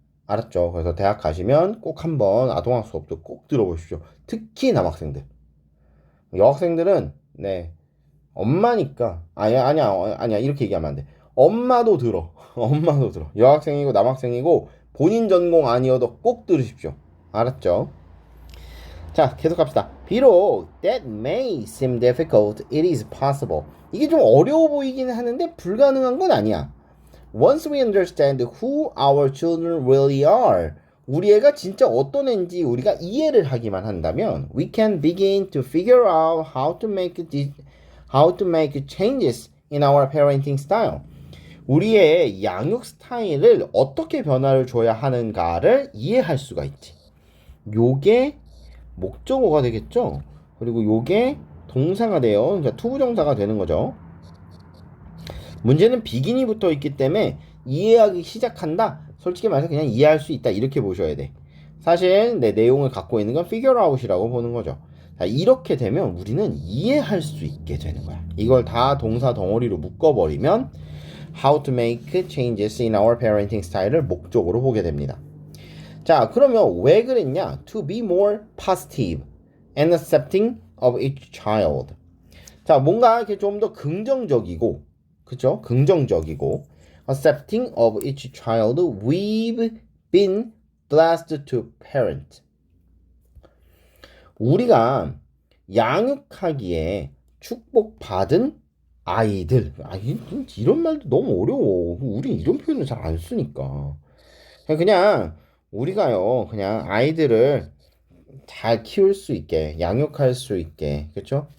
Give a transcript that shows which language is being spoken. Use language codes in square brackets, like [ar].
[ko] 알았죠? 그래서 대학 가시면 꼭 한번 아동학 수업도 꼭 들어보십시오. 특히 남학생들. 여학생들은 네 엄마니까 아니야 이렇게 얘기하면 안 돼. 엄마도 들어. 엄마도 들어. 여학생이고 남학생이고 본인 전공 아니어도 꼭 들으십시오. 알았죠? 자, 계속 갑시다. [en] 비록 that may seem difficult, it is possible. [ko] 이게 좀 어려워 보이긴 하는데 불가능한 건 아니야. [en] Once we understand who our children really are, [ko] 우리 애가 진짜 어떤 애인지 우리가 이해를 하기만 한다면 [en] we can begin to figure out how to make changes in our parenting style. [ko] 우리의 양육 스타일을 어떻게 변화를 줘야 하는가를 이해할 수가 있지. 요게 목적어가 되겠죠. 그리고 요게 동사가 돼요. 그러니까 투부정사가 되는 거죠. 문제는 비긴이 붙어 있기 때문에 이해하기 시작한다. 솔직히 말해서 그냥 이해할 수 있다. 이렇게 보셔야 돼. 사실 내 내용을 갖고 있는 건 [en] figure out [ko] 이라고 보는 거죠. 자, 이렇게 되면 우리는 이해할 수 있게 되는 거야. 이걸 다 동사 덩어리로 묶어버리면 [en] how to make changes in our parenting style [ko] 을 목적으로 보게 됩니다. 자, 그러면 왜 그랬냐? [en] To be more positive and accepting of each child. [ko] 자, 뭔가 이렇게 좀 더 긍정적이고, 그쵸? 긍정적이고, [en] accepting of each child we've been blessed to parent. [ko] 우리가 양육하기에 축복받은 아이들. 이런 말도 너무 어려워. 우리 이런 표현을 잘 안 쓰니까. 그냥 우리가요, 그냥 아이들을 잘 키울 수 있게, 양육할 수 있게, 그쵸?